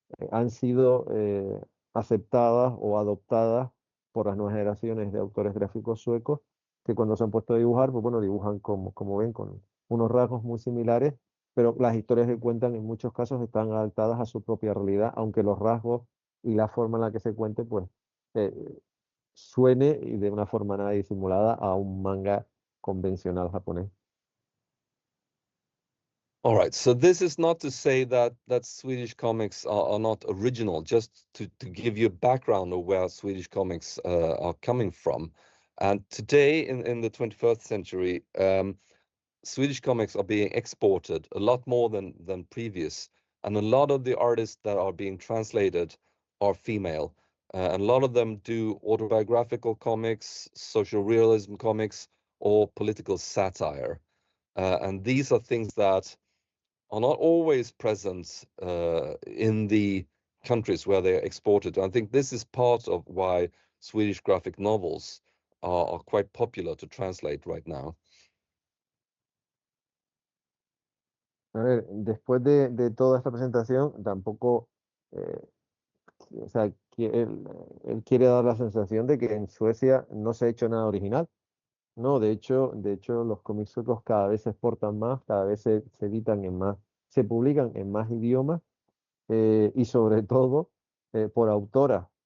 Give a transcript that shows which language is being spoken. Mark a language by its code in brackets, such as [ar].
[es] han sido aceptadas o adoptadas por las nuevas generaciones de autores gráficos suecos que cuando se han puesto a dibujar, pues bueno, dibujan como ven, con unos rasgos muy similares, pero las historias que cuentan en muchos casos están adaptadas a su propia realidad, aunque los rasgos y la forma en la que se cuente, pues suene y de una forma nada disimulada a un manga convencional japonés. [en] All right, so this is not to say that Swedish comics are not original, just to give you a background of where Swedish comics are coming from. And today, in the 21st century, Swedish comics are being exported a lot more than previous, and a lot of the artists that are being translated are female. And a lot of them do autobiographical comics, social realism comics, or political satire. And these are things that are not always present in the countries where they are exported. And I think this is part of why Swedish graphic novels are quite popular to translate right now. [es] A ver, después de toda esta presentación, tampoco, o sea, él quiere dar la sensación de que en Suecia no se ha hecho nada original. No, de hecho los cómics suecos cada vez se exportan más, cada vez se editan en más, se publican en más idiomas y sobre todo por autoras.